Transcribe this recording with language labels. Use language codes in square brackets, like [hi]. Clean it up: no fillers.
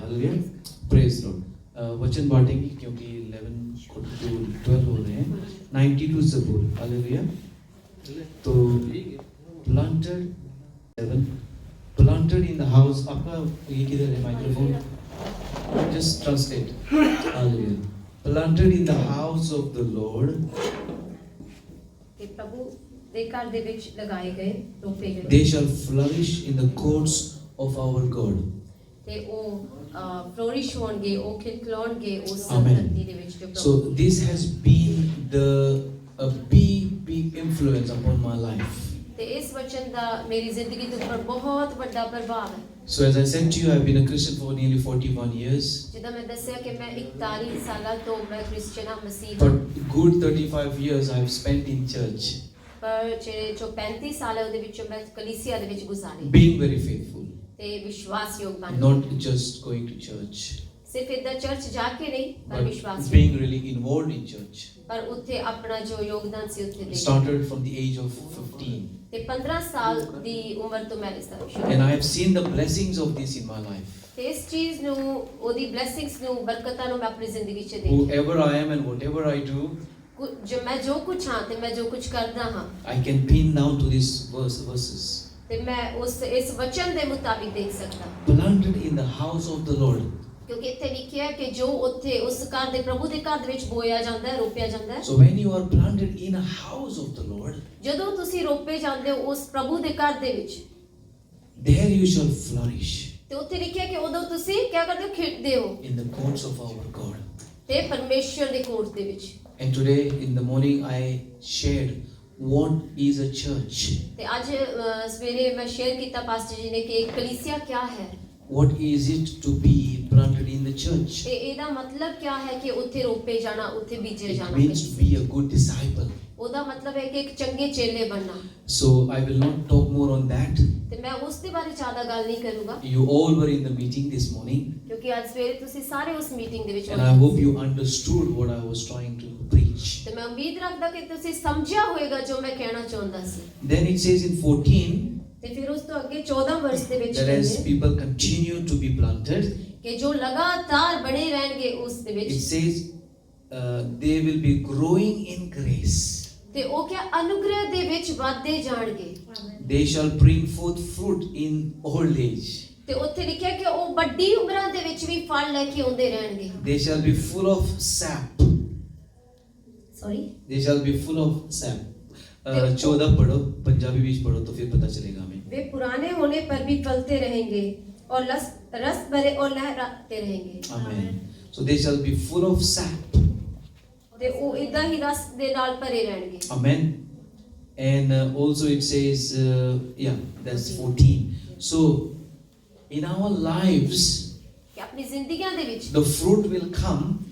[hi] Hallelujah, praise Lord. वचन बांटेंगे क्योंकि 11 to 12 हो रहे हैं। 92 ज़बूर, हालेलुया। तो [en] planted in the house, [hi] आपका ये किधर है microphone? [en] Just translate. Hallelujah. Planted in the house of the Lord. [hi] कि प्रभु [pa] ਦੇ ਘਰ ਦੇ ਵਿੱਚ ਲਗਾਏ ਗਏ, ਰੋਪੇ ਗਏ। [en] They shall flourish in the courts of our God. [pa] ਤੇ ਉਹ ਫਲੋਰਿਸ਼ ਹੋਣਗੇ, ਉਹ ਖਿਲਖਿਲਾਉਣਗੇ ਉਸ [en] Amen. [pa] ਧਰਤੀ ਦੇ ਵਿੱਚ ਜੋ ਪ੍ਰਭੂ। [en] So this has been a big influence upon my life. [pa] ਤੇ ਇਸ ਵਚਨ ਦਾ ਮੇਰੀ ਜ਼ਿੰਦਗੀ ਦੇ ਉੱਪਰ ਬਹੁਤ ਵੱਡਾ ਪ੍ਰਭਾਵ ਹੈ। [en] So as I said to you, I've been a Christian for nearly 41 years. [pa] ਜਿੱਦਾਂ ਮੈਂ ਦੱਸਿਆ ਕਿ ਮੈਂ 41 ਸਾਲਾਂ ਤੋਂ ਮੈਂ ਕ੍ਰਿਸਚੀਅਨ ਹਾਂ, ਮਸੀਹ ਹਾਂ। [en] But good 35 years I've spent in church. [pa] ਪਰ ਜਿਹੜੇ ਜੋ 35 ਸਾਲ ਹੈ ਉਹਦੇ ਵਿੱਚੋਂ ਮੈਂ ਕਲੀਸਿਆ ਦੇ ਵਿੱਚ ਗੁਜ਼ਾਰੇ। [en] Being very faithful. [pa] ਤੇ ਵਿਸ਼ਵਾਸਯੋਗ ਬਣ ਕੇ। [en] Not just going to church. [pa] ਸਿਰਫ ਇੱਦਾਂ ਚਰਚ ਜਾ ਕੇ ਨਹੀਂ, ਪਰ [en] But [pa] ਵਿਸ਼ਵਾਸ [en] being really involved in church. [pa] ਪਰ ਉੱਥੇ ਆਪਣਾ ਜੋ ਯੋਗਦਾਨ ਸੀ ਉੱਥੇ ਦੇ। [en] Started from the age of 15. [pa] ਤੇ 15 ਸਾਲ ਦੀ ਉਮਰ ਤੋਂ ਮੈਂ ਇਸ ਦਾ ਸ਼ੁਰੂ। [en] And I have seen the blessings of this in my life. [pa] ਤੇ ਇਸ ਚੀਜ਼ ਨੂੰ, ਉਹਦੀ ਬਲੇਸਿੰਗਸ ਨੂੰ, ਬਰਕਤਾਂ ਨੂੰ ਮੈਂ ਆਪਣੀ ਜ਼ਿੰਦਗੀ 'ਚ ਦੇਖੀ। [en] Whoever I am and whatever I do, [pa] ਜੋ ਕੁਝ ਹਾਂ ਤੇ ਮੈਂ ਜੋ ਕੁਝ ਕਰਦਾ ਹਾਂ, [en] I can pin down to these verses. [pa] ਤੇ ਮੈਂ ਇਸ ਵਚਨ ਦੇ ਮੁਤਾਬਿਕ ਦੇਖ ਸਕਦਾ। [en] Planted in the house of the Lord. [pa] ਕਿਉਂਕਿ ਇੱਥੇ ਲਿਖਿਆ ਹੈ ਕਿ ਜੋ ਉੱਥੇ ਉਸ ਘਰ ਦੇ ਪ੍ਰਭੂ ਦੇ ਘਰ ਦੇ ਵਿੱਚ ਬੋਇਆ ਜਾਂਦਾ ਹੈ, ਰੋਪਿਆ ਜਾਂਦਾ ਹੈ। [en] So when you are planted in a house of the Lord, [pa] ਜਦੋਂ ਤੁਸੀਂ ਰੋਪੇ ਜਾਂਦੇ ਹੋ ਉਸ ਪ੍ਰਭੂ ਦੇ ਘਰ ਦੇ ਵਿੱਚ, [en] there you shall flourish [pa] ਤੇ ਉੱਥੇ ਲਿਖਿਆ ਕਿ ਉਦੋਂ ਤੁਸੀਂ ਕੀ ਕਰਦੇ ਹੋ? ਖਿੜਦੇ ਹੋ [en] in the courts of our God. [pa] ਤੇ ਪਰਮੇਸ਼ਰ ਦੇ ਕੋਰਟ ਦੇ ਵਿੱਚ। [en] And today in the morning I shared what is a church. [pa] ਤੇ ਅੱਜ ਸਵੇਰੇ ਮੈਂ ਸ਼ੇਅਰ ਕੀਤਾ ਪਾਸਟਰ ਜੀ ਨੇ ਕਿ ਇੱਕ ਕਲੀਸਿਆ ਕੀ ਹੈ। [en] What is it to be planted in the church? [pa] ਤੇ ਇਹਦਾ ਮਤਲਬ ਕੀ ਹੈ ਕਿ ਉੱਥੇ ਰੋਪੇ ਜਾਣਾ, ਉੱਥੇ ਬੀਜੇ [en] It [pa] ਜਾਣਾ। [en] means to be a good disciple. [pa] ਉਹਦਾ ਮਤਲਬ ਹੈ ਕਿ ਇੱਕ ਚੰਗੇ ਚੇਲੇ ਬਣਨਾ। [en] So I will not talk more on that. [pa] ਤੇ ਮੈਂ ਉਸ ਦੇ ਬਾਰੇ ਜ਼ਿਆਦਾ ਗੱਲ ਨਹੀਂ ਕਰੂੰਗਾ [en] You all were in the meeting this morning, [pa] ਕਿਉਂਕਿ ਅੱਜ ਸਵੇਰੇ ਤੁਸੀਂ ਸਾਰੇ ਉਸ ਮੀਟਿੰਗ ਦੇ ਵਿੱਚ [en] and I hope you understood what I was trying to preach. [pa] ਤੇ ਮੈਂ ਉਮੀਦ ਰੱਖਦਾ ਕਿ ਤੁਸੀਂ ਸਮਝਿਆ ਹੋਵੇਗਾ ਜੋ ਮੈਂ ਕਹਿਣਾ ਚਾਹੁੰਦਾ ਸੀ। [en] Then it says in 14 [pa] ਤੇ ਫਿਰ ਉਸ ਤੋਂ ਅੱਗੇ 14 ਵਰਸ ਦੇ ਵਿੱਚ [en] that as people continue to be planted, [pa] ਕਿ ਜੋ ਲਗਾਤਾਰ ਬਣੇ ਰਹਿਣਗੇ ਉਸ ਦੇ [en] it [pa] ਵਿੱਚ, [en] says they will be growing in grace. [pa] ਤੇ ਉਹ ਕਿਆ ਅਨੁਗ੍ਰਹ ਦੇ ਵਿੱਚ ਵਧਦੇ ਜਾਣਗੇ। [en] They shall bring forth fruit in old age. [pa] ਤੇ ਉੱਥੇ ਲਿਖਿਆ ਕਿ ਉਹ ਵੱਡੀ ਉਮਰਾਂ ਦੇ ਵਿੱਚ ਵੀ ਫਲ ਲੈ ਕੇ ਆਉਂਦੇ ਰਹਿਣਗੇ। [en] They shall be full of sap. Sorry, They shall be full of sap. [hi] 14 पढ़ो, पंजाबी बीच पढ़ो तो फिर पता चलेगा हमें. वे पुराने होने पर भी फलते रहेंगे और रस भरे और लहराते रहेंगे। [en] Amen. So they shall be full of sap. [pa] ਤੇ ਉਹ ਇਦਾਂ ਹੀ ਰਸ ਦੇ ਨਾਲ ਭਰੇ ਰਹਿਣਗੇ। [en] Amen. And also it says, yeah, that's 14. So in our lives, [pa] ਕਿ ਆਪਣੀ ਜ਼ਿੰਦਗੀਆਂ ਦੇ ਵਿੱਚ [en] the fruit will come